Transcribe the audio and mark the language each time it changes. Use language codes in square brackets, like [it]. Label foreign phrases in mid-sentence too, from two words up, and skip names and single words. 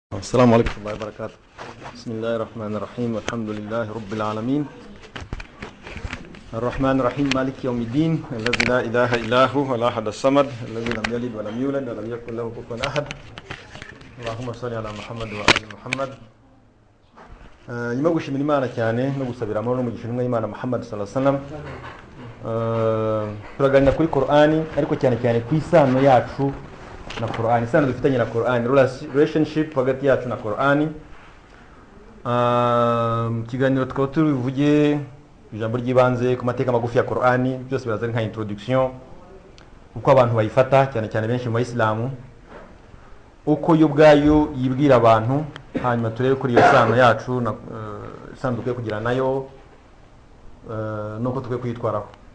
[ar] السلام عليكم ورحمة الله وبركاته. بسم الله الرحمن الرحيم والحمد لله رب العالمين الرحمن الرحيم مالك يوم الدين الذي لا إله إلا هو الأحد الصمد الذي لم يلد ولم يولد ولم يكن له كفوا أحد. اللهم صل على محمد وآل محمد. [rw] nyuma gushimira Imana cyane no gusabira amahoro n'umugisha n'Imana Muhammad [ar] صلى الله عليه وسلم. [rw] Turaganira kuri Qur'ani ariko cyane cyane ku isano yacu na Qur'ani, isano dufitanye na Qur'ani, relationship hagati yacu na Qur'ani. Kiganiro tukaba tuvuge ijambo ry'ibanze ku mateka magufi ya Qur'ani, byose biraza nka introduction uko abantu bayifata cyane cyane benshi mu Islamu, uko yo ubwayo yibwira abantu, hanyuma turebe kuri iyo sano yacu na sano dukwiye kugira nayo nuko tukwiye kwitwaraho.